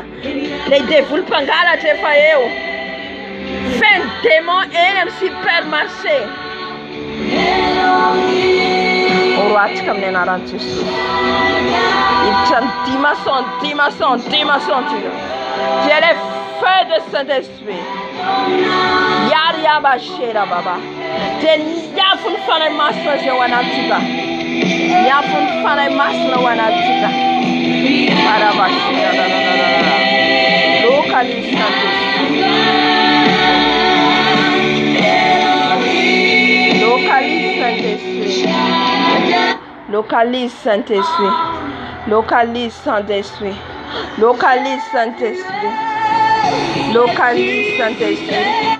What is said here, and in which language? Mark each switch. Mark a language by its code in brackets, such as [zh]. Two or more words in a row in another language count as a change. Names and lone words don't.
[mg] Le devoly mpangalatra efa eo. [fr] Fin démon [mg] eny amin'ny supermarché. Oroatsika amin'ny anaran'i Jesosy. Hiditra ny dimason tsika. [fr] Dia le feu de Saint-Esprit. Yaba shera baba. [mg] Dia niafo ny fanahy masina zay ho anatsika. Niafo ny fanahy masina ho anatsika. Arabashera. [fr] Localise Saint-Esprit. Localise Saint-Esprit. Localise Saint-Esprit. Localise Saint-Esprit. Localise Saint-Esprit. Localise Saint-Esprit.